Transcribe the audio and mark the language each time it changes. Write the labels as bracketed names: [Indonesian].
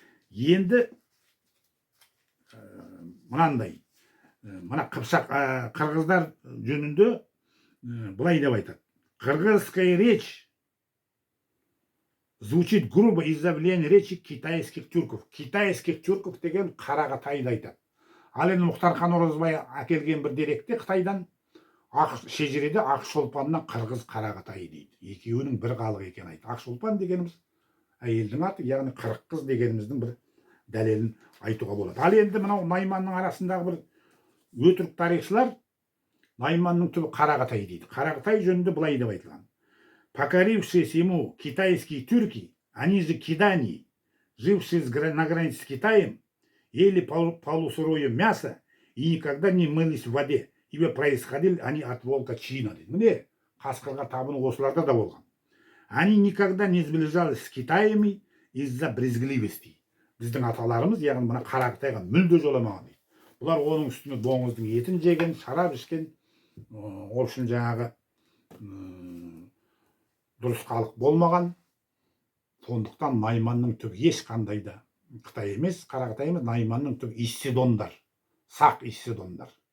[Kazakh] Енді мынандай, мына қыпшақ қырғыздар жөнінде былай деп айтады. [Russian] Кыргызская речь звучит грубо из-за влияния речи китайских тюрков. Китайских тюрков [Kazakh] деген қарағатайды айтады. Ал енді Мұхтархан Оразбай әкелген бір деректе Қытайдан шежіреде Ақшолпаннан қырғыз қарағатай дейді. Екеуінің бір халық екенін айтты. Ақшолпан дегеніміз әйелдің аты, яғни қырық қыз дегеніміздің бір дәлелін айтуға болады. Ал енді мынау Найманның арасындағы бір өтірік тарихшылар Найманның түбі қарағатай дейді. Қарағатай жөнінде былай деп айтылған. [Russian] Покорившиеся ему китайские тюрки, они же кидани, жившие на границе с Китаем, ели полусырое мясо и никогда не мылись в воде, ибо происходили они от волка Чина. [Kazakh] Міне, қасқырға табыну осыларда да болған. [Russian] Они никогда не сближались с Китаями из-за брезгливости. [Kazakh] Біздің аталарымыз, яғни мына Қарақытайға мүлде жоламаған дейді. Бұлар оның үстіне доңыздың етін жеген, шарап ішкен, ол үшін жаңағы дұрыс халық болмаған. Сондықтан Найманның түбі ешқандай да Қытай емес, Қарақытай емес, Найманның түбі Исседондар, сақ Исседондар.